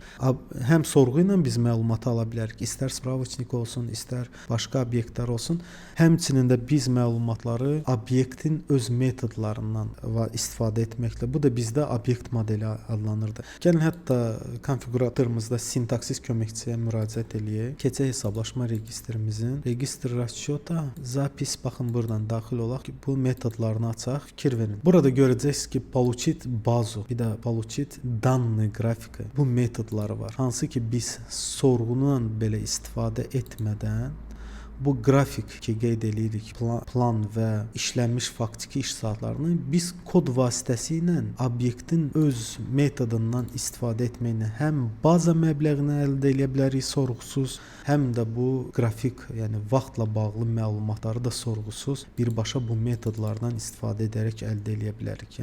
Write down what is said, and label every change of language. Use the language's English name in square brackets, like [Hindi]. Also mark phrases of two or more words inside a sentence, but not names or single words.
[Azerbaijani] Həm sorğu ilə biz məlumatı ala bilərik. İstər spravçnik olsun, istər başqa obyektlər olsun. Həmçinin də biz məlumatları obyektin öz metodlarından istifadə etməklə. Bu da bizdə obyekt modeli adlanırdı. Gəlin hətta konfiguratorumuzda sintaksis köməkçiyə müraciət eləyək. Keçək hesablaşma registrimizin [Russian] регистр расчета запись, [Azerbaijani] baxın buradan daxil olaq ki, bu metodlarını açaq, fikir verin. Burada görəcəksiniz ki, [Russian] получить базу, [Azerbaijani] bir də [Russian] получить данные графика. [Azerbaijani] Bu metodları var. Hansı ki biz sorğundan belə istifadə etmədən bu qrafik ki qeyd edirik, plan və işlənmiş faktiki iş saatlarını biz kod vasitəsilə obyektin öz metodundan istifadə etməklə həm baza məbləğini əldə edə bilərik sorğusuz, həm də bu qrafik, yəni vaxtla bağlı məlumatları da sorğusuz birbaşa bu metodlardan istifadə edərək əldə edə bilərik.